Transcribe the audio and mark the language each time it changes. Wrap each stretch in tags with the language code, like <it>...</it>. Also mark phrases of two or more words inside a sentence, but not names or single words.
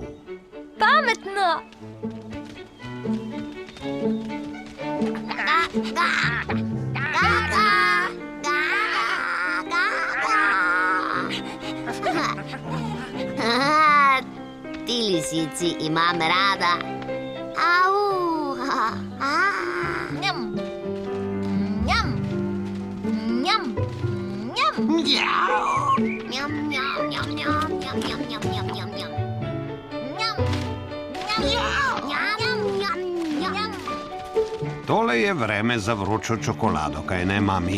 <sl>Pametno! Ti lisici imam rada. Au! Njam! Njam! Njam! Njam! Njam, njam, njam, njam, njam, njam, njam, njam, njam, njam. Njam! Njam. Tole je vreme za vročo čokolado, kaj ne, mami?</sl>